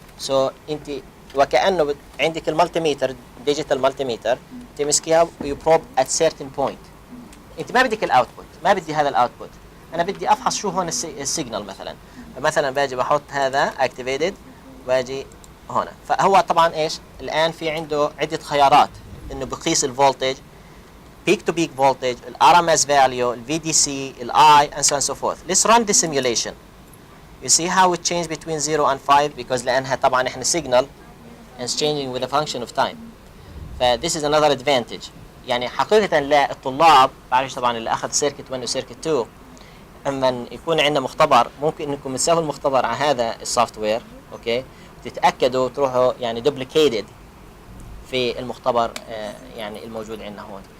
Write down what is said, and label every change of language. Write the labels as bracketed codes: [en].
[ar] سو انت وكانه عندك المالتي ميتر، ديجيتال مالتي ميتر، تمسكيها [en] ويو probe at certain point. [ar] انت ما بدك الاوتبوت، ما بدي هذا الاوتبوت، انا بدي افحص شو هون السيجنال مثلا. فمثلا باجي بحط هذا اكتيفيتد، باجي هون. فهو طبعا ايش الان في عنده عده خيارات انه بقيس الفولتج، [en] peak to peak voltage, RMS value, VDC, I, and so on and so forth. Let's run the simulation. You see how it changed between 0 and 5 because [ar] لأنها طبعا إحنا [en] signal and it's changing with a function of time. this is another advantage. [ar] يعني حقيقة لا الطلاب بعرفش طبعا اللي أخذ سيركت 1 وسيركت 2 أما يكون عندنا مختبر ممكن إنكم تسووا المختبر على هذا السوفت وير أوكي، وتتأكدوا تروحوا يعني duplicated في المختبر يعني الموجود عندنا هون.